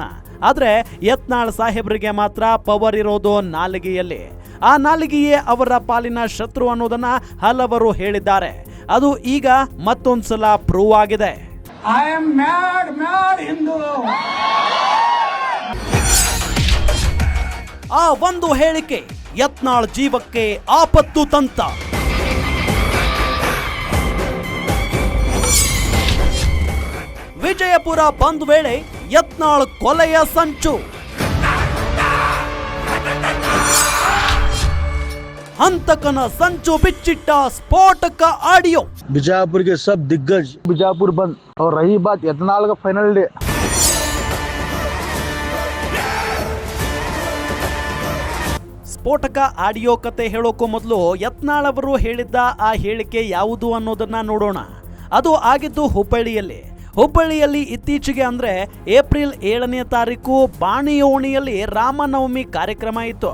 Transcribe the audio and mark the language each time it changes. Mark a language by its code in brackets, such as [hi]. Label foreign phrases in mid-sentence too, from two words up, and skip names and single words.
[kn] ಆದ್ರೆ ಯತ್ನಾಳ್ ಸಾಹೇಬ್ರಿಗೆ ಮಾತ್ರ ಪವರ್ ಇರೋದು ನಾಲಿಗೆಯಲ್ಲಿ. ಆ ನಾಲಿಗೆಯೇ ಅವರ ಪಾಲಿನ ಶತ್ರು ಅನ್ನೋದನ್ನ ಹಲವರು ಹೇಳಿದ್ದಾರೆ. ಅದು ಈಗ ಮತ್ತೊಂದ್ಸಲ ಪ್ರೂವ್ ಆಗಿದೆ. [en] I am mad Hindu. [kn] ಆ ಒಂದು ಹೇಳಿಕೆ ಯತ್ನಾಳ್ ಜೀವಕ್ಕೆ ಆಪತ್ತು ತಂತ. ವಿಜಯಪುರ ಬಂದ್ ವೇಳೆ ಯತ್ನಾಳ್ ಕೊಲೆಯ ಸಂಚು. ಹಂತಕನ ಸಂಚು ಬಿಚ್ಚಿಟ್ಟ ಸ್ಫೋಟಕ ಆಡಿಯೋ. [hi] बीजापुर के सब दिग्गज बीजापुर बंद। और रही बात यत्नाल का [en] final day, [kn] ಸ್ಫೋಟಕ ಆಡಿಯೋ ಕತೆ ಹೇಳೋಕ್ಕೂ ಮೊದಲು ಯತ್ನಾಳ್ ಅವರು ಹೇಳಿದ್ದ ಆ ಹೇಳಿಕೆ ಯಾವುದು ಅನ್ನೋದನ್ನ ನೋಡೋಣ. ಅದು ಆಗಿದ್ದು ಹುಬ್ಬಳ್ಳಿಯಲ್ಲಿ ಇತ್ತೀಚೆಗೆ ಅಂದ್ರೆ ಏಪ್ರಿಲ್ 7ನೇ ತಾರೀಕು ಬಾಣಿಯೋಣಿಯಲ್ಲಿ ರಾಮನವಮಿ ಕಾರ್ಯಕ್ರಮ ಇತ್ತು.